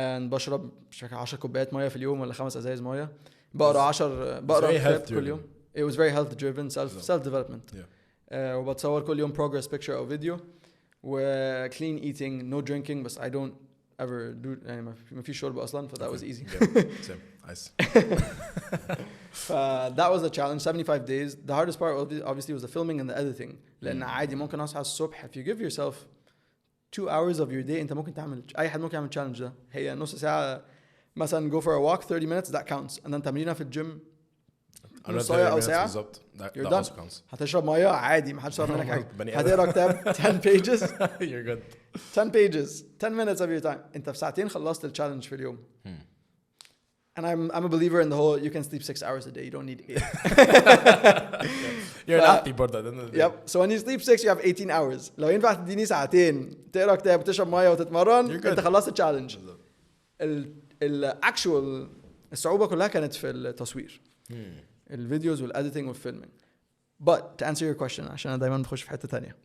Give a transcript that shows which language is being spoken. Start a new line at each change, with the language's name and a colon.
Arabic: بشرب مش فاكر 10 كوبايات ميه في اليوم ولا 5 ازايز ميه بقرا كتاب كل يوم
English: it was very health driven self development
Arabic: وبتصور كل يوم
English: progress picture
Arabic: او فيديو و
English: clean eating no drinking
Arabic: بس
English: I don't ever do
Arabic: يعني ما فيش شرب اصلا
English: that was easy same nice that was the challenge 75 days the hardest part obviously was the filming and the editing
Arabic: لان عادي ممكن اصحى الصبح
English: if you give yourself 2 hours of your day
Arabic: انت ممكن تعمل اي حد ممكن يعمل challenge ده هي نص ساعه مثلا
English: go for a walk 30 minutes that counts and then
Arabic: تمرينه في الجيم نص ساعه او ساعه بالظبط
English: you're done
Arabic: هتشرب ميه عادي ما حدش صار منك حاجه هتقرا كتاب
English: 10 pages you're good 10 pages 10 minutes of your time
Arabic: انت في ساعتين خلصت التشالنج في اليوم
English: and I'm a believer in the whole you can sleep 6 hours a day you don't need 8 you're an athlete
Arabic: برضه
English: yep so when you sleep 6 you have 18 hours
Arabic: لو ينفع تديني ساعتين تقرا كتاب وتشرب ميه وتتمرن انت خلصت التشالنج الاكشوال الصعوبه كلها كانت في التصوير الفيديوز والاديتنج والفيلمينج
English: but to answer your question
Arabic: عشان انا دايما بخش في حته ثانيه